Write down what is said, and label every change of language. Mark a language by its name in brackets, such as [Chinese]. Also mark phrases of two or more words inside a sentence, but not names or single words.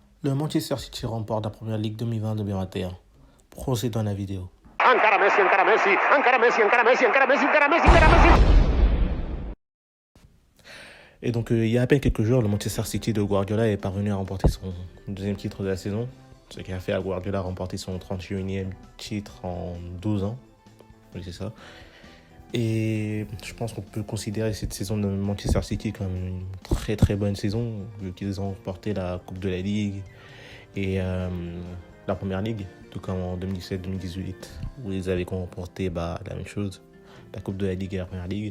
[French] Le Manchester City remporte la première Ligue 2020-2021. Procédons à la vidéo. [Catalan] Encara Messi, encara Messi, encara Messi, encara Messi, encara Messi, encara Messi, encara Messi. [French] Et donc, il y a à peine quelques jours, le Manchester City de Guardiola est parvenu à remporter son deuxième titre de la saison, ce qui a fait à Guardiola remporter son 31e titre en 12 ans. Oui, c'est ça. Et je pense qu'on peut considérer cette saison de Manchester City comme une très très bonne saison, vu qu'ils ont remporté la Coupe de la Ligue et la Première Ligue, tout comme en 2017-2018, où ils avaient remporté la même chose, la Coupe de la Ligue et la Première Ligue.